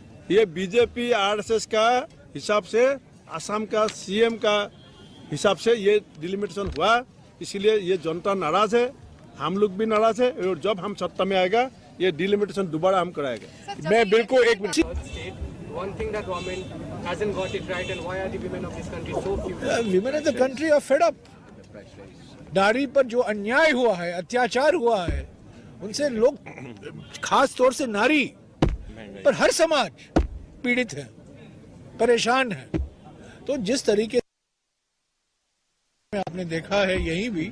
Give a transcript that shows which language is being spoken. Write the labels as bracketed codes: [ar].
[hi] ये BJP RSS का हिसाब से, असम का सीएम का हिसाब से ये डिलिमिटेशन हुआ, इसीलिए ये जनता नाराज है, हम लोग भी नाराज है और जब हम सत्ता में आएगा ये डिलिमिटेशन दोबारा हम कराएगा। मैं बिल्कुल एक minute. [en] One thing the government hasn't got it right, and why are the women of this country so few? Women of the country are fed up. [hi] नारी पर जो अन्याय हुआ है, अत्याचार हुआ है, उनसे लोग, खास तौर से नारी पर हर समाज पीड़ित है, परेशान है। तो जिस तरीके से आपने देखा है, यही भी